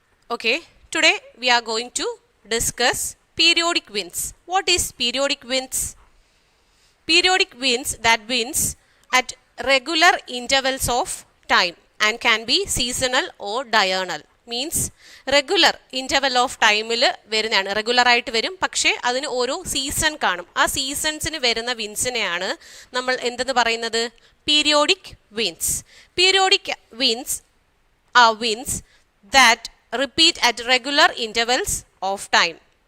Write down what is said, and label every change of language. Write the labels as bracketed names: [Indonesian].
[English] Okay, today we are going to discuss periodic winds. What is periodic winds? Periodic winds, that winds at regular intervals of time and can be seasonal or diurnal. Means regular interval of time [Malayalam] വരുന്നതാണ്, regular ആയിട്ട് വരും, പക്ഷേ അതിന് ഓരോ season കാണും. ആ സീസൺസിന് വരുന്ന വിൻസിനെയാണ് നമ്മൾ എന്തെന്ന് പറയുന്നത്? [English] Periodic events. Periodic [Malayalam] wins [English] Are events that repeat at regular intervals of time.